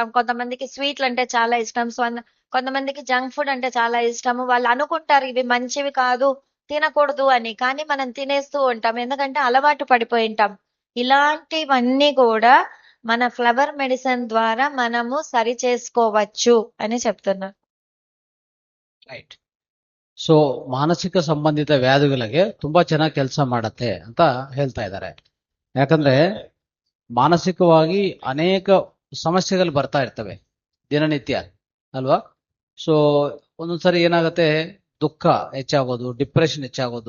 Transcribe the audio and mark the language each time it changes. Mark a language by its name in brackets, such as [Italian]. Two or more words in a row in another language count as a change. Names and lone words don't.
[Telugu] కొంతమందికి స్వీట్లు అంటే చాలా ఇష్టం, కొంతమందికి [English] junk food [Telugu] అంటే చాలా ఇష్టము. వాళ్ళు అనుకుంటారు ఇవి మంచివి కాదు, తినకూడదు అని, కానీ మనం తినేస్తూ ఉంటాం ఎందుకంటే అలవాటు పడిపోయి ఉంటాం. ఇలాంటివన్నీ కూడా మన [English] flower medicine [Telugu] ద్వారా మనము సరి చేసుకోవచ్చు అని చెప్తున్నా. [Kannada] ರೈಟ್. ಸೊ ಮಾನಸಿಕ ಸಂಬಂಧಿತ ವ್ಯಾಧಿಗಳಿಗೆ ತುಂಬಾ ಚೆನ್ನಾಗಿ ಕೆಲಸ ಮಾಡತ್ತೆ ಅಂತ ಹೇಳ್ತಾ ಇದ್ದಾರೆ. ಯಾಕಂದ್ರೆ ಮಾನಸಿಕವಾಗಿ ಅನೇಕ ಸಮಸ್ಯೆಗಳು ಬರ್ತಾ ಇರ್ತವೆ ದಿನನಿತ್ಯ ಅಲ್ವಾ. ಸೊ ಒಂದೊಂದ್ಸರಿ ಏನಾಗುತ್ತೆ, ದುಃಖ ಹೆಚ್ಚಾಗೋದು, ಡಿಪ್ರೆಷನ್ ಹೆಚ್ಚಾಗೋದು.